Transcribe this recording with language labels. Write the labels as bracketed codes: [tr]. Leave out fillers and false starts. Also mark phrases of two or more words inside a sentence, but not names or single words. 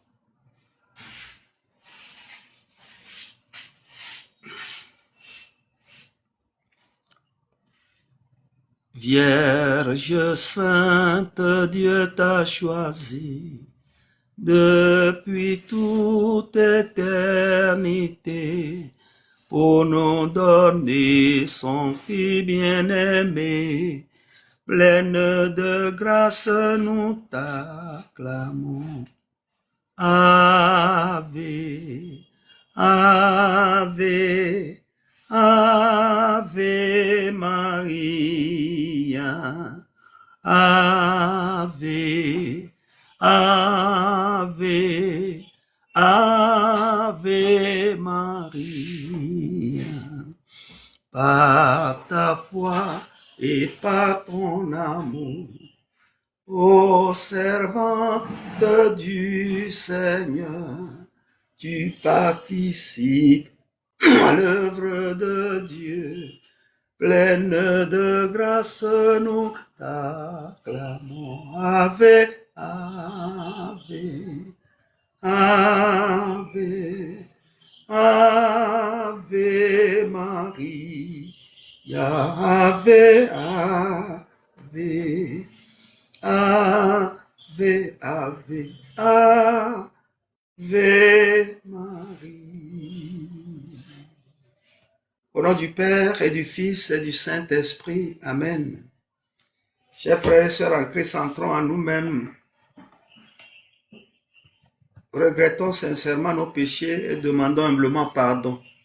[fr] Vierge sainte, Dieu t'a choisi depuis toute éternité pour nous donner son Fils bien-aimé. Pleine de grâce, nous t'acclamons. [la] Ave, Ave, Ave Maria. Ave, Ave, Ave Maria. [fr] Par ta foi et par ton amour, ô servante du Seigneur, tu participes à l'œuvre de Dieu. Pleine de grâce, nous t'acclamons. [la] Ave, Ave, Ave, Ave Maria. Ave, Ave, Ave, Ave, Ave Marie. [fr] Au nom du Père et du Fils et du Saint-Esprit. Amen. Chers frères et sœurs en Christ, entrons en nous-mêmes. Regrettons sincèrement nos péchés et demandons humblement pardon.